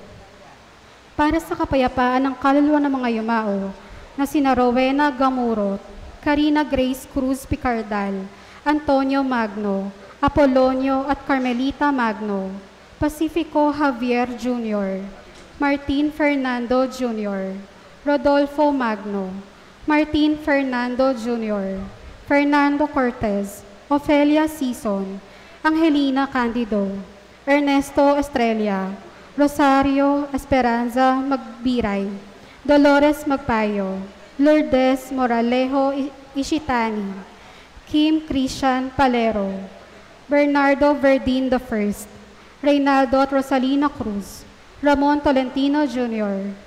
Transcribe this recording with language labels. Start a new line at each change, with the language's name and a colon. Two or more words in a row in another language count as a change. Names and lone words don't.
Filipino: Para sa kapayapaan ng kaluluwa ng mga yumao na sina Rowena Gamurot, Karina Grace Cruz Picardal, Antonio Magno, Apolonio at Carmelita Magno, Pacifico Javier Jr., Martin Fernando Jr., Rodolfo Magno, Martin Fernando Jr., Fernando Cortez, Ofelia Sison, Angelina Candido, Ernesto Estrella, Rosario Esperanza Magbiray, Dolores Magpayo, Lourdes Moralejo Ishitani, Kim Christian Palero, Bernardo Verdin I, Reynaldo at Rosalina Cruz, Ramon Tolentino Jr.,